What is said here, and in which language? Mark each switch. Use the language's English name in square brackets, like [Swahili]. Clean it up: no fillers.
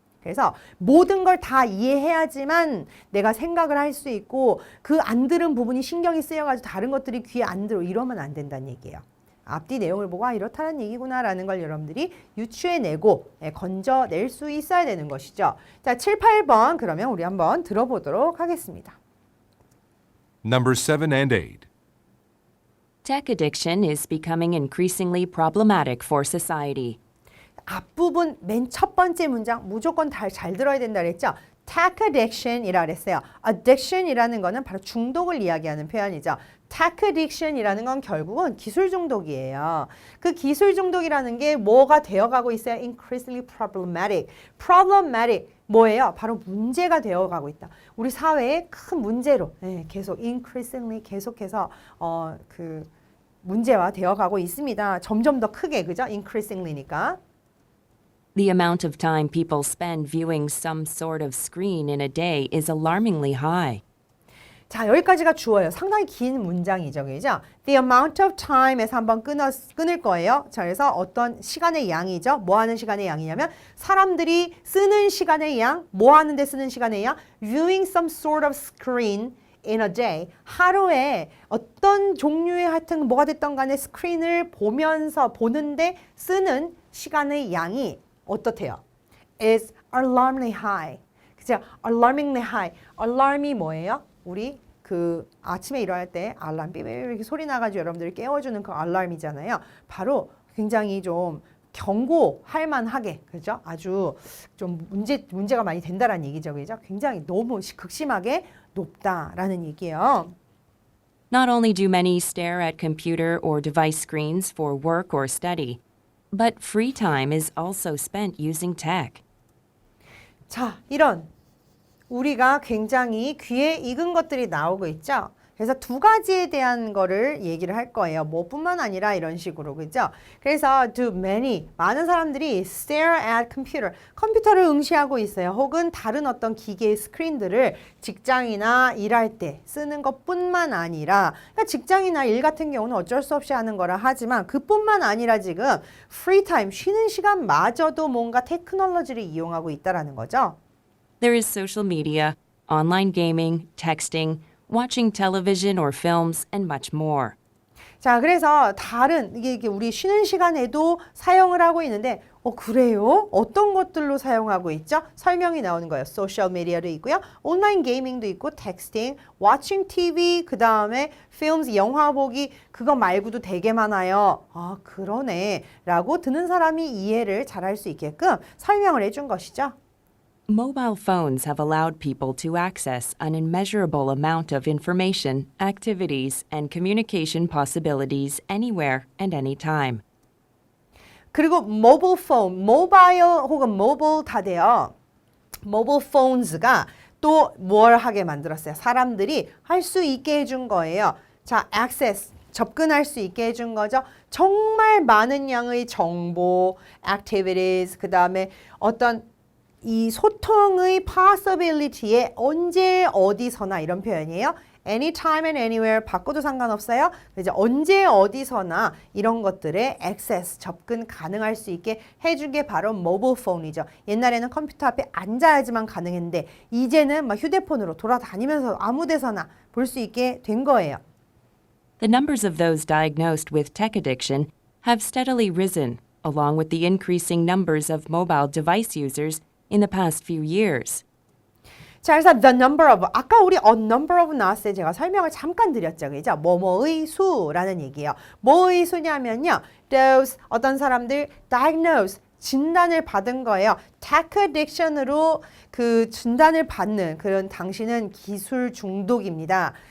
[Korean] 그래서 모든 걸 다 이해해야지만 내가 생각을 할 수 있고 그 안 들은 부분이 신경이 쓰여가지고 다른 것들이 귀에 안 들어 이러면 안 된다는 얘기예요. 앞뒤 내용을 보고 이렇다는 얘기구나라는 걸 여러분들이 유추해내고 건져낼 수 있어야 되는 것이죠. 자, 7, 8번 그러면 우리 한번 들어보도록 하겠습니다. [English] Number 7 and 8. Tech addiction is becoming increasingly problematic for society. [Korean] 앞부분 맨 첫 번째 문장 무조건 잘 들어야 된다 그랬죠. [English] Tech addiction [Korean] 이라 그랬어요. Addiction이라는 거는 바로 중독을 이야기하는 표현이죠. Tech addiction이라는 건 결국은 기술 중독이에요. 그 기술 중독이라는 게 뭐가 되어가고 있어요? [English] Increasingly problematic. [Korean] Problematic 뭐예요? 바로 문제가 되어가고 있다. 우리 사회의 큰 문제로 계속 increasingly 계속해서 그 문제화 되어가고 있습니다. 점점 더 크게 그죠? [English] Increasingly니까. The amount of time people spend viewing some sort of screen in a day is alarmingly high. [Korean] 자, 여기까지가 주어예요. 상당히 긴 문장이죠. 그죠? The amount of time에서 한번 끊을 거예요. 자, 그래서 어떤 시간의 양이죠. 뭐 하는 시간의 양이냐면 사람들이 쓰는 시간의 양, 뭐 하는데 쓰는 시간의 양, [English] viewing some sort of screen in a day. [Korean] 하루에 어떤 종류의 하여튼 뭐가 됐던 간에 스크린을 보는데 쓰는 시간의 양이 어떻대요? [English] is alarmingly high. 그죠? alarmingly high. [Korean] alarm이 뭐예요? 우리 그 아침에 일어날 때 알람 삐삐 이렇게 소리 나가지고 여러분들을 깨워주는 그 알람이잖아요. 바로 굉장히 좀 경고할 만하게 그죠? 아주 좀 문제가 많이 된다라는 얘기죠. 그죠? 굉장히 너무 극심하게 높다라는 얘기예요. [English] Not only do many stare at computer or device screens for work or study, but free time is also spent using tech. [Korean] 자, 이런 우리가 굉장히 귀에 익은 것들이 나오고 있죠. 그래서 두 가지에 대한 거를 얘기를 할 거예요. 뭐뿐만 아니라 이런 식으로 그죠? 그래서 [English] do many [Korean] 많은 사람들이 [English] stare at computer [Korean] 컴퓨터를 응시하고 있어요. 혹은 다른 어떤 기계의 스크린들을 직장이나 일할 때 쓰는 것뿐만 아니라 그러니까 직장이나 일 같은 경우는 어쩔 수 없이 하는 거라 하지만 그뿐만 아니라 지금 [English] free time [Korean] 쉬는 시간마저도 뭔가 테크놀로지를 이용하고 있다라는 거죠. [English] There is social media, online gaming, texting, watching television or films, and much more. [Korean] 자, 그래서 다른 이게 우리 쉬는 시간에도 사용을 하고 있는데 그래요? 어떤 것들로 사용하고 있죠? 설명이 나오는 거예요. 소셜 미디어도 있고요. 온라인 게이밍도 있고 텍스팅, [English] watching TV, [Korean] 그다음에 films, 영화 보기 그거 말고도 되게 많아요. 아, 그러네. 라고 듣는 사람이 이해를 잘할 수 있게끔 설명을 해준 것이죠. [English] Mobile phones have allowed people to access an immeasurable amount of information, activities, and communication possibilities anywhere and anytime. [Korean] 그리고 mobile phone, 모바일 혹은 mobile 다 돼요. mobile phones가 또 뭘 하게 만들었어요? 사람들이 할 수 있게 해준 거예요. 자, access, 접근할 수 있게 해준 거죠. 정말 많은 양의 정보, activities, 그 다음에 어떤 이 소통의 possibility에 언제 어디서나 이런 표현이에요. [English] anytime and anywhere [Korean] 바꿔도 상관없어요. 이제 언제 어디서나 이런 것들에 access 접근 가능할 수 있게 해준 게 바로 mobile phone이죠. 옛날에는 컴퓨터 앞에 앉아야지만 가능했는데 이제는 막 휴대폰으로 돌아다니면서 아무 데서나 볼 수 있게 된 거예요. [English] The numbers of those diagnosed with tech addiction have steadily risen, along with the increasing numbers of mobile device users in the past few years. [Korean] 자, 그래서 [English] the number of, [Korean] 아까 우리 [English] a number of [Korean] 나왔을 때 제가 설명을 잠깐 드렸죠. 그죠? 뭐뭐의 수라는 얘기예요. 뭐의 수냐면요. those, 어떤 사람들 diagnose, 진단을 받은 거예요. [English] tech addiction [Korean] 으로 그 진단을 받는 그런 당신은 기술 중독입니다.